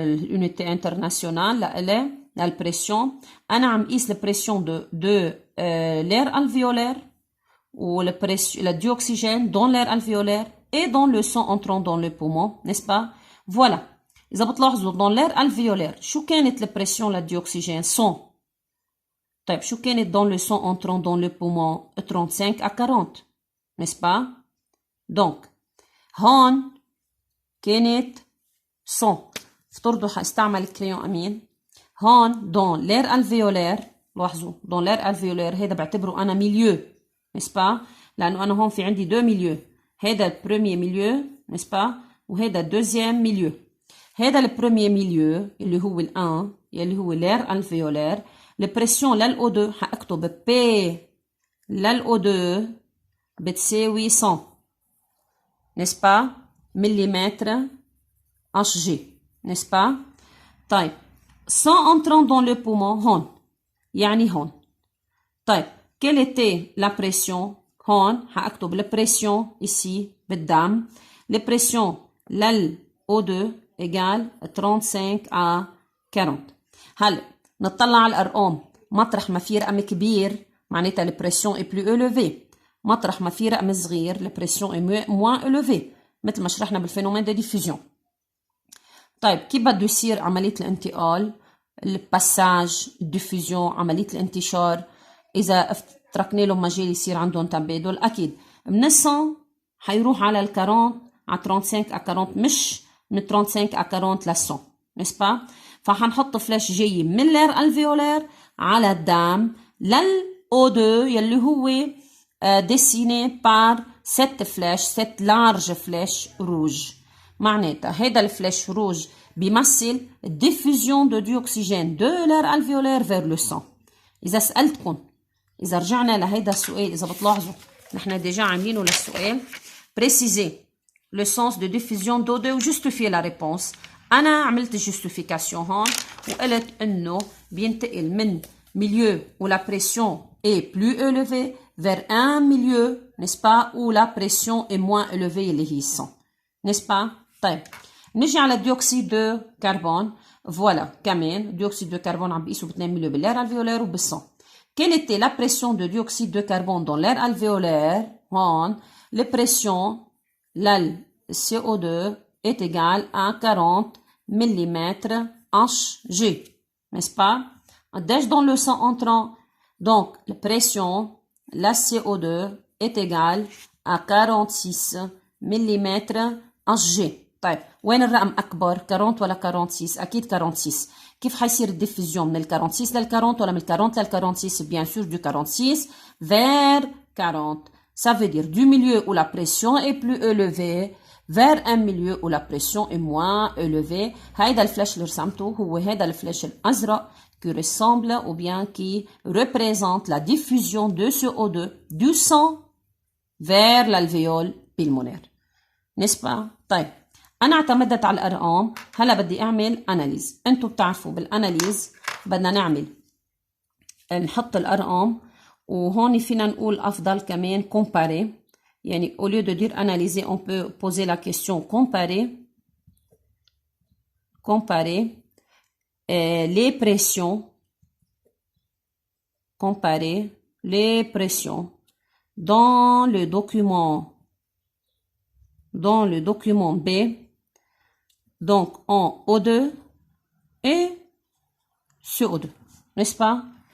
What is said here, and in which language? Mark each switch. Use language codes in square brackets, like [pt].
[fr] L'unité internationale la L la pression. [ar] أنا عم قيس [fr] la pression de l'air alvéolaire ou la dioxygène dans l'air alvéolaire et dans le sang entrant dans le poumon, n'est-ce pas? Voilà. [ar] إذا بتلاحظوا [fr] dans l'air alvéolaire شو كانت la pression la dioxygène 100. [ar] طيب شو كانت [fr] dans le sang entrant dans le poumon 35 à 40, n'est-ce pas? [ar] donc هون كانت 100. افترضوا حاستعمل الكريون أمين. [fr] هون dans l'air alvéolaire لاحظوا dans l'air alvéolaire هذا بعتبره أنا milieu, n'est-ce pas? [ar] لأنه أنا هون في عندي deux milieux. [fr] هذا le premier milieu, n'est-ce pas? وهذا deuxième milieu. [ar] هذا le premier milieu اللي هو ال 1 اللي هو l'air alvéolaire. البريسيون للO2 هأكتب P للO2 بتساوي 100, n'est-ce pas? [fr] millimètre HG, n'est-ce pas? [ar] طيب 100 entrant dans le poumon هون يعني هون. طيب [fr] quelle était la pression [ar] هون؟ هأكتب la pression ici بالدم. [fr] la pression للO2 égale 35 à 40. [ar] هلا نطلع على الأرقام. مطرح ما في رقم كبير معناتها البريسيون est plus élevée. مطرح ما في رقم صغير البريسيون est moins élevée مثل ما شرحنا بالفينومين دو ديفيوجن. طيب كيف بده يصير عملية الانتقال؟ الباساج، الديفيوجن، عملية الانتشار. إذا تركنا لهم مجال يصير عندهم تبادل، أكيد من 100 حيروح على ال 40 على 35 à 40، مش من 35 à 40 ل 100، n'est-ce pas؟ فحنحط فلاش جاي من l'air alvéolaire على الدم للO2 يلي هو dessiné par cette flèche، [fr] cette large flèche rouge. [ar] معناتها هيدا الفلاش روج بيمثل diffusion de dioxygène de l'air alvéolaire vers le sang. إذا سألتكم، إذا رجعنا لهيدا السؤال، إذا بتلاحظوا نحن ديجا عاملينه للسؤال [fr] préciser le sens de diffusion d'O2 و justifier la réponse. أنا عملت justification هون وقلت إنه بينتقل من milieu où la pression est plus élevée vers un milieu, n'est-ce pas, où la pression est moins élevée اللي هي 100، n'est-ce pas؟ [ar] طيب نجي على الديوكسيد دو كربون. فوالا كمان الديوكسيد دو كربون عم بيقيسوا ب 2 مليو بالair alvéolaire وبالصن. [fr] Quelle était la pression de dioxyde de carbone dans l'air alvéolaire? هون la pression la CO2 est égale à 40 mm Hg, n'est-ce pas? [ar] قديش [fr] dans le sang entrant? Donc la pression la CO2 est égale à 46 mm Hg. [ar] طيب وين الرقم أكبر؟ 40 ولا 46؟ أكيد 46. كيف حيصير الديفيزيون من ال 46 لل 40 ولا من ال 40 لل 46؟ [fr] Bien sûr du 46 vers 40. Ça veut dire du milieu où la pression est plus élevée vers un milieu où la pression est moins élevée. [ar] هيدا الفلاش اللي رسمته هو هيدا الفلاش الأزرق [fr] qui ressemble ou bien qui représente la diffusion de CO2 du sang vers l'alvéole pulmonaire. N'est-ce pas؟ [ar] طيب أنا اعتمدت على الأرقام، هلا بدي أعمل أناليز. أنتوا بتعرفوا بالأناليز بدنا نعمل نحط الأرقام، وهون فينا نقول أفضل كمان comparer. يعني [fr] au lieu de dire analyser on peut poser la question comparer les pressions dans le document B, donc en O2 et CO2, n'est-ce pas?